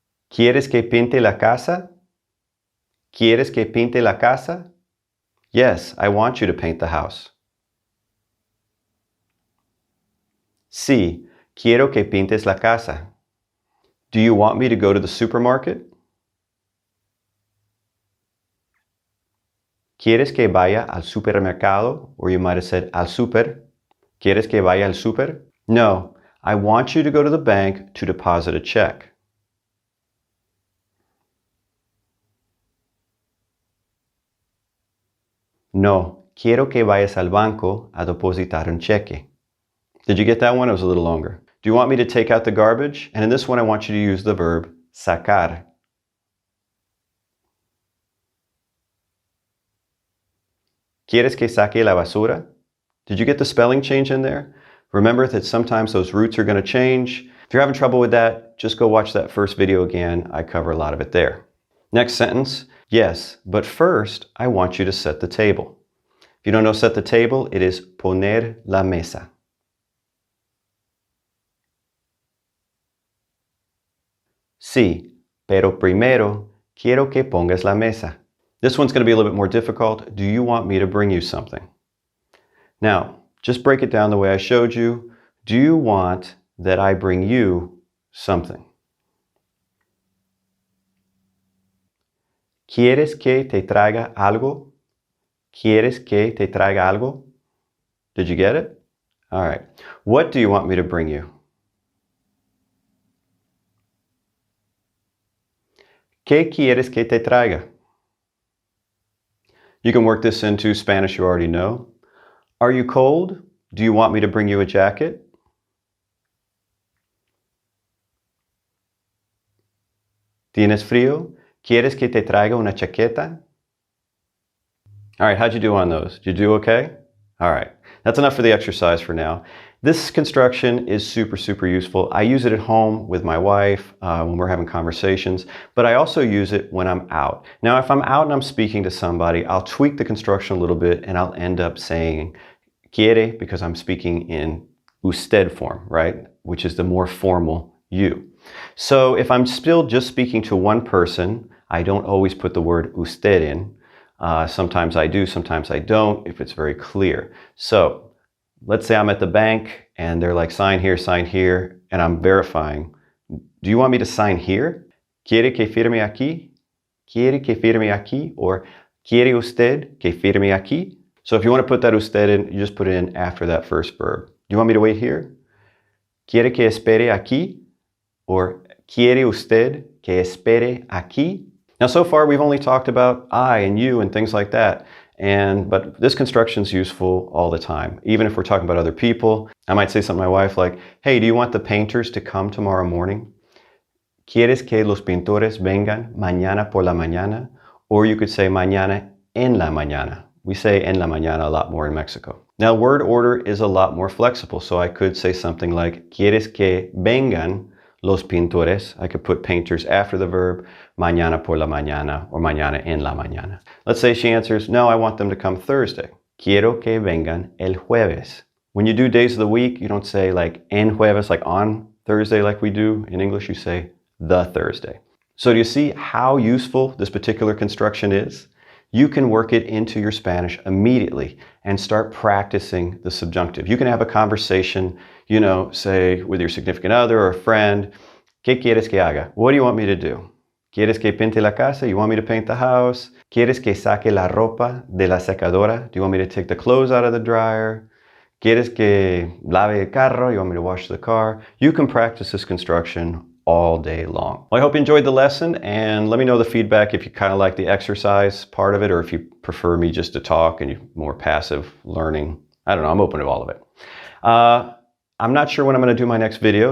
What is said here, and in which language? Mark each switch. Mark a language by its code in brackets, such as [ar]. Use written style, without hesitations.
[es] ¿Quieres que pinte la casa? ¿Quieres que pinte la casa? [en] Yes, I want you to paint the house. [es] Sí, quiero que pintes la casa. [en] Do you want me to go to the supermarket? [es] ¿Quieres que vaya al supermercado? [en] Or you might have said [es] al super. ¿Quieres que vaya al super? [en] No, I want you to go to the bank to deposit a check. [es] No, quiero que vayas al banco a depositar un cheque. [en] Did you get that one? It was a little longer. Do you want me to take out the garbage? And in this one, I want you to use the verb sacar. [es] ¿Quieres que saque la basura? [en] Did you get the spelling change in there? Remember that sometimes those roots are going to change. If you're having trouble with that, just go watch that first video again. I cover a lot of it there. Next sentence. Yes, but first, I want you to set the table. If you don't know set the table, it is [es] poner la mesa. [en] Sí, pero primero quiero que pongas la mesa. This one's going to be a little bit more difficult. Do you want me to bring you something? Now, just break it down the way I showed you. Do you want that I bring you something? [es] ¿Quieres que te traiga algo? ¿Quieres que te traiga algo? [en] Did you get it? All right. What do you want me to bring you? [es] ¿Qué quieres que te traiga? [en] You can work this into Spanish you already know. Are you cold? Do you want me to bring you a jacket? [es] ¿Tienes frío? ¿Quieres que te traiga una chaqueta? [en] All right, how'd you do on those? Did you do okay? All right, that's enough for the exercise for now. This construction is super, super useful. I use it at home with my wife when we're having conversations, but I also use it when I'm out. Now, if I'm out and I'm speaking to somebody, I'll tweak the construction a little bit and I'll end up saying quiere because I'm speaking in usted form, right? Which is the more formal you. So if I'm still just speaking to one person, I don't always put the word usted in. Sometimes I do, sometimes I don't, if it's very clear. So let's say I'm at the bank and they're like, sign here, and I'm verifying. Do you want me to sign here? [es] ¿Quiere que firme aquí? ¿Quiere que firme aquí? Or ¿quiere usted que firme aquí? [en] So if you want to put that usted in, you just put it in after that first verb. Do you want me to wait here? [es] ¿Quiere que espere aquí? Or ¿quiere usted que espere aquí? [en] Now, so far, we've only talked about I and you and things like that. But this construction is useful all the time. Even if we're talking about other people, I might say something to my wife like, hey, do you want the painters to come tomorrow morning? [es] ¿Quieres que los pintores vengan mañana por la mañana? [en] Or you could say [es] mañana en la mañana. [en] We say [es] en la mañana [en] a lot more in Mexico. Now, word order is a lot more flexible. So I could say something like, [es] ¿Quieres que vengan los pintores? [en] I could put painters after the verb, [es] mañana por la mañana, [en] or [es] mañana en la mañana. [en] Let's say she answers, no, I want them to come Thursday. [es] Quiero que vengan el jueves. [en] When you do days of the week, you don't say like [es] en jueves, [en] like on Thursday like we do. In English, you say the Thursday. So do you see how useful this particular construction is? you can work it into your Spanish immediately and start practicing the subjunctive. You can have a conversation, you know, say with your significant other or a friend. [es] ¿Qué quieres que haga? [en] What do you want me to do? [es] ¿Quieres que pinte la casa? [en] You want me to paint the house? [es] ¿Quieres que saque la ropa de la secadora? [en] Do you want me to take the clothes out of the dryer? [es] ¿Quieres que lave el carro? [en] You want me to wash the car? You can practice this construction all day long. Well, I hope you enjoyed the lesson, and let me know the feedback if you kind of like the exercise part of it, or if you prefer me just to talk and you're more passive learning. I don't know, I'm open to all of it. I'm not sure when I'm going to do my next video.